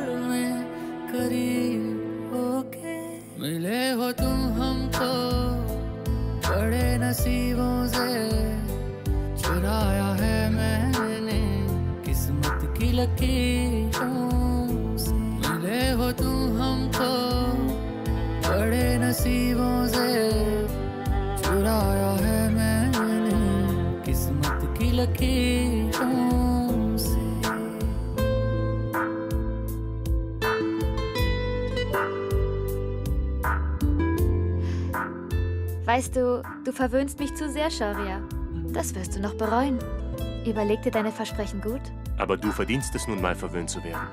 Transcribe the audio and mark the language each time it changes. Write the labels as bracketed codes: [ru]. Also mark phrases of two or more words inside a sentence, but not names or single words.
[hi] में करीब मिले हो तुम हमको बड़े नसीबों से चुराया है मैंने किस्मत की लकीरों से मिले हो तुम हमको बड़े नसीबों से चुराया है मैंने किस्मत की लकीरों से [de] Weißt du, du verwöhnst mich zu sehr, Shoria. Das wirst du noch bereuen. Überleg dir deine Versprechen gut. Aber du verdienst es nun mal, verwöhnt zu werden.